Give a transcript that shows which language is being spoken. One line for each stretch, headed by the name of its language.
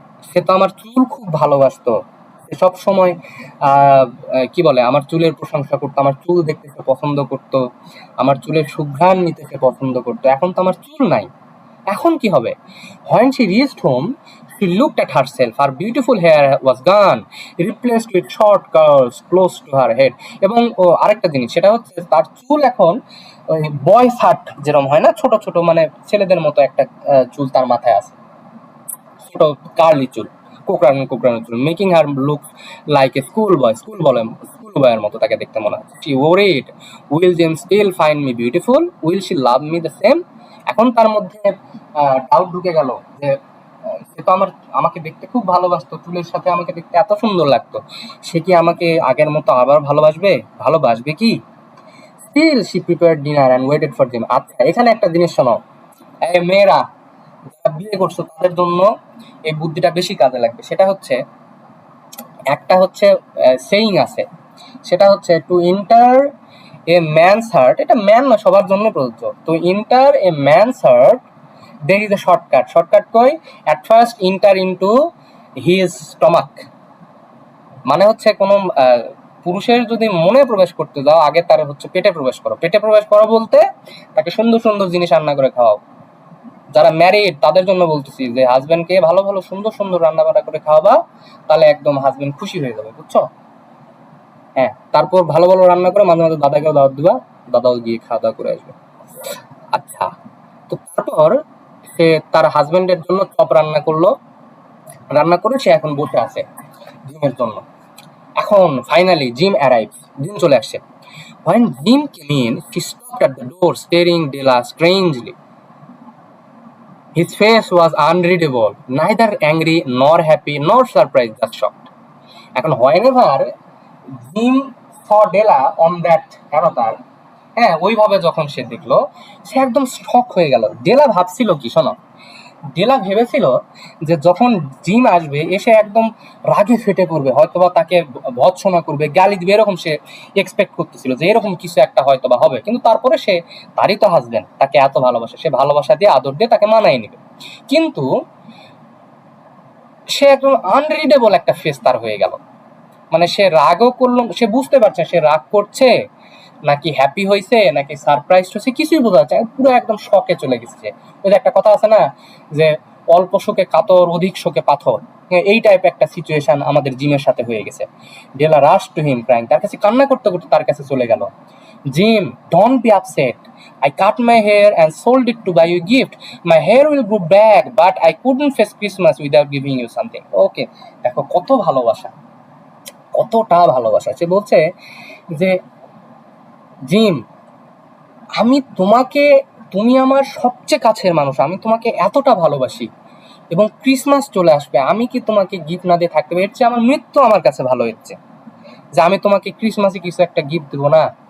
Bangla: সে তো আমার চুল খুব ভালোবাসতো, সে সব সময় কি বলে আমার চুলের প্রশংসা করতো, আমার চুল দেখতে সে পছন্দ করতো, আমার চুলের সুঘ্রাণ নিতে সে পছন্দ করতো। এখন তো আমার চুল নাই, এখন কি হবে?
English: When she reached home, she looked at herself. Her beautiful hair was gone, replaced with short curls close to her head.
Bangla: এবং আরেকটা জিনিস, সেটা হচ্ছে তার চুল এখন ওই বয় শার্ট যেরকম হয় না, ছোট ছোট মানে ছেলেদের মতো একটা চুল তার মাথায় আছে, ছোট কার্লি চুল, কোকড়ানো কোকড়ানো চুল,
English: making her look like a school
Bangla: বয়ের মতো তাকে দেখতে মনে হচ্ছে।
English: She worried, will James still find me beautiful? Will she love me the same?
Bangla: এখন তার মধ্যে ডাউট ঢুকে গেল যে সে তো আমাকে দেখতে খুব ভালোবাসতো, চুলের সাথে আমাকে দেখতে এত সুন্দর লাগতো, সে কি আমাকে আগের মতো আবার ভালোবাসবে কি?
English: Still she prepared dinner and waited for Jim.
Bangla: আচ্ছা, এখানে একটা জিনিস শোনো, এই মেয়েরা যারা বিয়ে করছো তাদের জন্য এই বুদ্ধিটা বেশি কাজে লাগবে। সেটা হচ্ছে, একটা হচ্ছে সেইং আছে, সেটা হচ্ছে
English: to enter a man's heart,
Bangla: এটা ম্যান না, সবার জন্য প্রযোজ্য।
English: To enter a man's heart there is a shortcut কই, at first enter into his stomach।
Bangla: মানে হচ্ছে কোনো পুরুষের যদি মনে প্রবেশ করতে যাও, আগে তার হচ্ছে পেটে প্রবেশ করো বলতে তাকে সুন্দর সুন্দর জিনিস রান্না করে খাওয়াও। যারা ম্যারিড তাদের জন্য বলতেছি যে হাজবেন্ডকে ভালো ভালো সুন্দর সুন্দর রান্না বান্না করে খাওয়াবা, তাহলে একদম হাজবেন্ড খুশি হয়ে যাবে, বুঝছো? হ্যাঁ, তারপর ভালো ভালো রান্না করে মাঝে মাঝে দাদাকেও দাওয়াত দিবা, দাদাও গিয়ে খাওয়া দাওয়া করে আসবে। আচ্ছা, তো তারপর সে তার হাজবেন্ডের জন্য চপ রান্না করলো, রান্না করে সে এখন বসে আছে জিমের জন্য। এখন ফাইনালি জিম অ্যারাইভ, জিম চলে আসছে।
English: When Jim came in, she stopped at the door, staring Della strangely. His face was unreadable, neither angry nor happy nor surprised, just shocked.
Bangla: এখন
English: whenever Jim saw Della on that avatar,
Bangla: হ্যাঁ ওইভাবে যখন সে দেখলো, সে একদম শক হয়ে গেল। ডেলা ভাবছিল কি শোনো, ডেলা ভেবেছিল যে যখন জিম আসবে এসে একদম রাগে ফেটে পড়বে, হয়তোবা তাকে ভৎসনা করবে, গালি দিবে, এরকম সে এক্সপেক্ট করতেছিল যে এরকম কিছু একটা হয়তোবা হবে। কিন্তু তারপরে সে, তারই তো হাসবেন্ড, তাকে এত ভালোবাসে, সে ভালোবাসা দিয়ে আদর দিয়ে তাকে মানায় নেবে। কিন্তু সে একদম আনরিডেবল একটা ফেস তার হয়ে গেল। মানে সে রাগও করলো, সে বুঝতে পারছে সে রাগ করছে নাকি হ্যাপি হয়েছে নাকি সারপ্রাইজ হয়েছে, কিছুই বোঝা যাচ্ছে না, পুরো একদম শকে চলে গেছে। ওই যে একটা কথা আছে না যে অল্প শোকে কাতর, অধিক শোকে পাথর, এই টাইপ একটা সিচুয়েশন আমাদের জিমের সাথে হয়ে গেছে। ডেলা
English: rush to him crying,
Bangla: তার কাছে কান্না করতে করতে তার কাছে চলে গেল।
English: Jim, don't be upset, I cut my hair and sold it to buy you a gift. My hair will grow back, but I couldn't face Christmas without giving you something.
Bangla: ওকে, দেখো কত ভালোবাসা, কতটা ভালোবাসা। সে বলছে যে জিম, আমি তোমাকে, তুমি আমার সবচেয়ে কাছের মানুষ, আমি তোমাকে এতটা ভালোবাসি, এবং ক্রিসমাস চলে আসবে, আমি কি তোমাকে গিফট না দিয়ে থাকতে পারি? এর চেয়ে আমার মৃত্যু আমার কাছে ভালো হচ্ছে যে আমি তোমাকে ক্রিসমাসে কিছু একটা গিফট দেবো না।